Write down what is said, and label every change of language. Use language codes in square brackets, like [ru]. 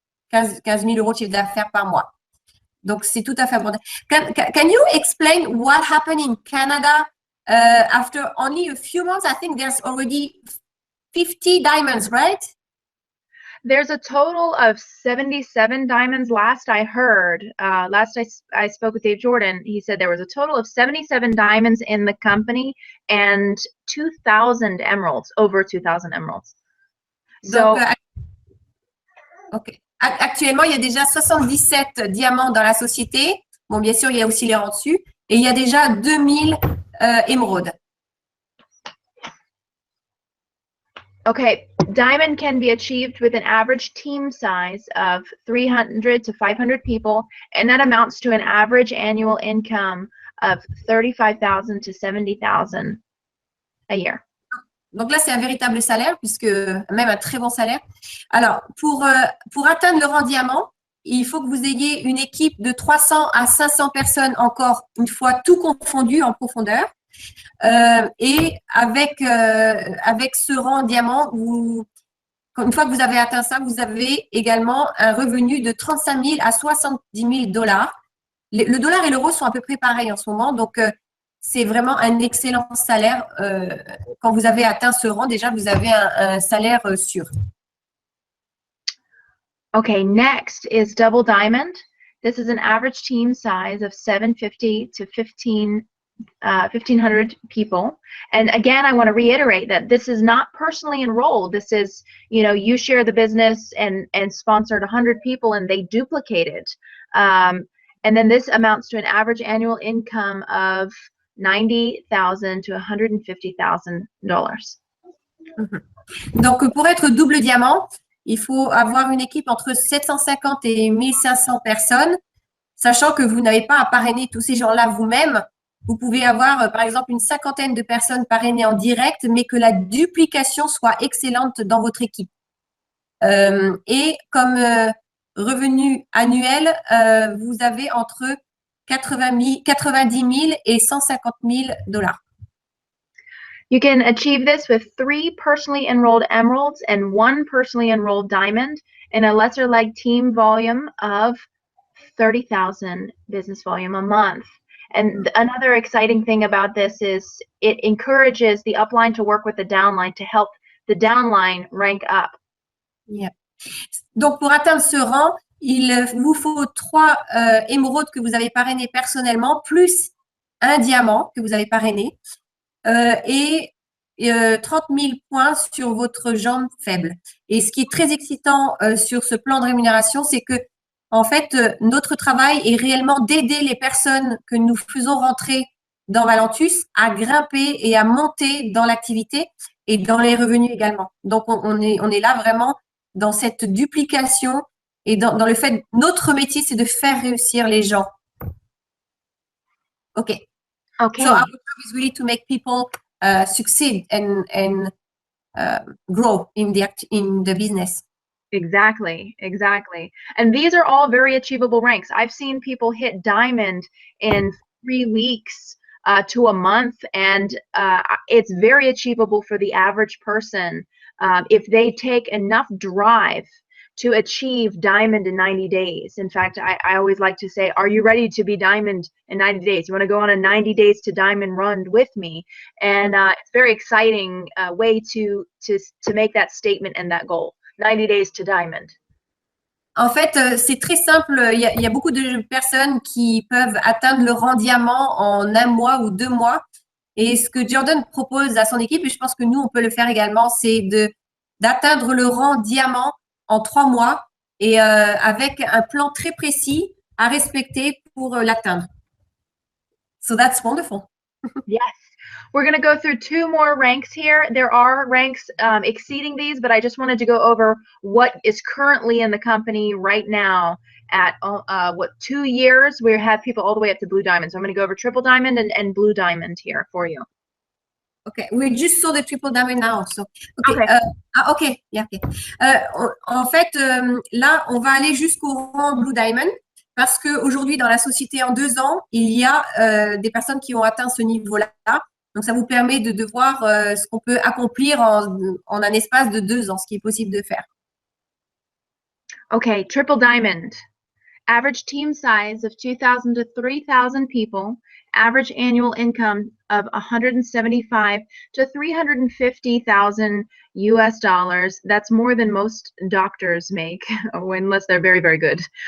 [fr] 15 000 € de chiffre d'affaires par mois. Donc, c'est tout à fait abordable. [en] Can you explain what happened in Canada after only a few months? I think there's already 50 diamonds, right? There's a total of 77 diamonds last I heard. Last I spoke with Dave Jordan, he said there was a total of 77 diamonds in the company and 2,000 emeralds, over 2,000 emeralds. So, donc, OK. [fr] Actuellement, il y a déjà 77 diamants dans la société. Bon, bien sûr, il y a aussi les rangs dessus. Et il y a déjà 2000 émeraudes. [en] Okay, Diamond can be achieved with an average team size of 300 to 500 people, and that amounts to an average annual income of 35,000 to 70,000 a year. [fr] Donc là, c'est un véritable salaire, puisque même un très bon salaire. Alors, pour atteindre le rang diamant, il faut que vous ayez une équipe de 300 à 500 personnes, encore une fois, tout confondu en profondeur. Et avec ce rang diamant, une fois que vous avez atteint ça, vous avez également un revenu de 35 000 à 70 000 $. Le dollar et l'euro sont à peu près pareils en ce moment, donc c'est vraiment un excellent salaire. Quand vous avez atteint ce rang, déjà, vous avez un salaire sûr. [en] Okay, next is Double Diamond. This is an average team size of 750 to 1,500 people. And again, I want to reiterate that this is not personally enrolled. This is, you share the business and sponsored 100 people and they duplicate it. And then this amounts to an average annual income of $90,000 to $150,000. [fr] Donc, pour être double diamant, il faut avoir une équipe entre 750 et 1500 personnes, sachant que vous n'avez pas à parrainer tous ces gens-là vous-même. Vous pouvez avoir, par exemple, une cinquantaine de personnes parrainées en direct, mais que la duplication soit excellente dans votre équipe. Et comme revenu annuel, vous avez entre 90 000 et 150 000 $. [en] You can achieve this with 3 personally enrolled emeralds and 1 personally enrolled diamond and a lesser leg team volume of 30,000 business volume a month. And another exciting thing about this is it encourages the upline to work with the downline to help the downline rank up. Yeah. [fr] Donc, pour atteindre ce rang, il vous faut 3 émeraudes que vous avez parrainées personnellement, plus un diamant que vous avez parrainé. Et 30 000 points sur votre jambe faible. Et ce qui est très excitant sur ce plan de rémunération, c'est que en fait, notre travail est réellement d'aider les personnes que nous faisons rentrer dans Valentus à grimper et à monter dans l'activité et dans les revenus également. Donc, on est là vraiment dans cette duplication et dans le fait, notre métier, c'est de faire réussir les gens. OK. Okay. [en] So our job is really to make people succeed and grow in the business. Exactly. And these are all very achievable ranks. I've seen people hit diamond in 3 weeks to a month, and it's very achievable for the average person if they take enough drive to achieve diamond in 90 days. In fact, I always like to say, are you ready to be diamond in 90 days? You want to go on a 90 days to diamond run with me? And it's a very exciting way to make that statement and that goal. 90 days to diamond. [fr] En fait, c'est très simple. Il y a beaucoup de personnes qui peuvent atteindre le rang diamant en 1 mois ou 2 mois. Et ce que Jordan propose à son équipe, et je pense que nous, on peut le faire également, c'est d'atteindre le rang diamant en 3 mois et avec un plan très précis à respecter pour l'atteindre. [en] So that's wonderful. Yes. We're going to go through 2 more ranks here. There are ranks exceeding these, but I just wanted to go over what is currently in the company right now at 2 years. We have people all the way up to blue diamond. So I'm going to go over triple diamond and blue diamond here for you. Okay, we just saw the triple diamond now. So, okay. Okay. Yeah, okay. [fr] En fait, là, on va aller jusqu'au rang blue diamond parce qu'aujourd'hui, dans la société, en 2 ans, il y a des personnes qui ont atteint ce niveau-là. Donc, ça vous permet de voir ce qu'on peut accomplir en un espace de 2 ans, ce qui est possible de faire. [en] Okay, triple diamond. Average team size of 2,000 to 3,000 people. Average annual income of 175 to 350,000 US dollars. That's more than most doctors make, unless they're very, very good.